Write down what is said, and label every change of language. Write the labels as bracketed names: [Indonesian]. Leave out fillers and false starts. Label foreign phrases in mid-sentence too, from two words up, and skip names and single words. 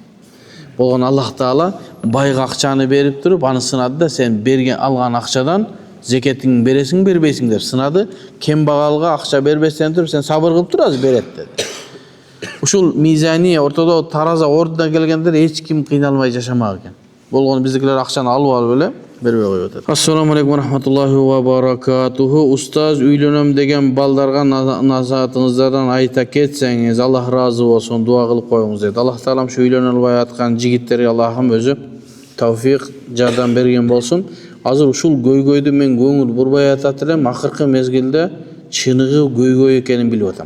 [Kyrgyz] Болгон Аллах Таала байга акчаны берип туруп, аны сынады да, сен берген алган акчадан зекетиң бересиң, бербейсиң деп сынады. Кембагалга акча бербестен туруп, сен сабыр кылып тур, азыр берет деди. Ушул мизания ортодо тараза ордуна келгендер эч ким кыйналмай жашамак экен. Болгон биздикилер акчаны алып эле бербей коюп атат. [Arabic] السلام عليكم رحمة الله وبركاته. [Kyrgyz] Устаз, үйлөнөм деген балдарга назаратыңыздардан айта кетсеңиз, Аллах разы болсун, дуа кылып коюңуз дейт. Аллах Таалам ушу үйлөнө албай аткан жигиттерге Аллахым өзү тавфик, жардам берген болсун. Азыр ушул көйгөйдү мен көңүл бурбай атат элем, акыркы мезгилде чыныгы көйгөй экенин билип атам.